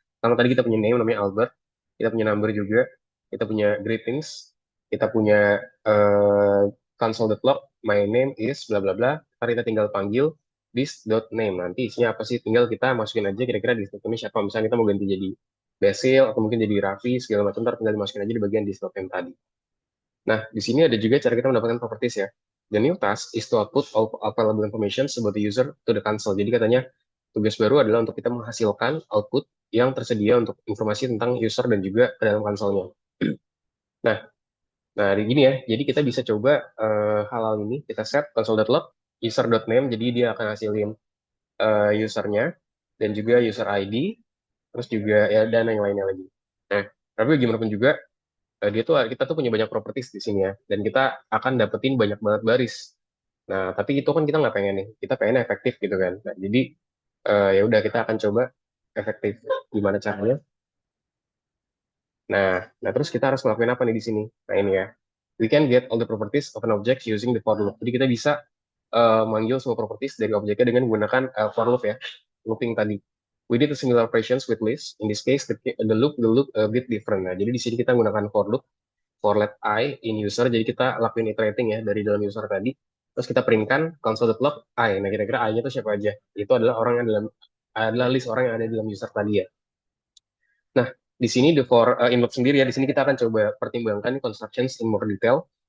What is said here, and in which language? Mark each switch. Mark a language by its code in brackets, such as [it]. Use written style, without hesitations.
[id] Karena tadi kita punya name namanya Albert, kita punya number juga, kita punya greetings, kita punya uh, console.log, my name is bla bla bla. Ntar kita tinggal panggil this dot name. Nanti isinya apa sih? Tinggal kita masukin aja kira-kira di ini siapa. Misalnya kita mau ganti jadi Basil atau mungkin jadi Raffi segala macam. Ntar tinggal dimasukin aja di bagian this dot name tadi. Nah, di sini ada juga cara kita mendapatkan properties ya. [en] The new task is to output all available information about the user to the console. [id] Jadi katanya tugas baru adalah untuk kita menghasilkan output yang tersedia untuk informasi tentang user dan juga ke dalam konsolnya. Nah, nah di gini ya. Jadi kita bisa coba hal-hal ini kita set console.log user.name. Jadi dia akan hasilin usernya. dan juga user ID, terus juga ya dan yang lainnya lagi. Nah, tapi gimana pun juga dia tuh kita tuh punya banyak properties di sini ya, dan kita akan dapetin banyak banget baris. Nah, tapi itu kan kita nggak pengen nih, kita pengen efektif gitu kan. Nah, jadi ya udah kita akan coba efektif. Gimana caranya? Nah, terus kita harus ngelakuin apa nih di sini? Nah, ini ya. [en] We can get all the properties of an object using the for loop. [id] Jadi kita bisa manggil semua properties dari objeknya dengan menggunakan for loop ya, looping tadi. [en] We did a similar operations with list. In this case, the loop a bit different. [id] Nah, jadi di sini kita menggunakan for loop for let I in user. Jadi kita lakuin iterating ya dari dalam user tadi. Terus kita printkan console.log I. Nah, kira-kira I-nya itu siapa aja? Itu adalah orang yang adalah list orang yang ada di dalam user tadi ya. Nah, di sini the for input sendiri ya, di sini kita akan coba pertimbangkan [en] constructions in more detail.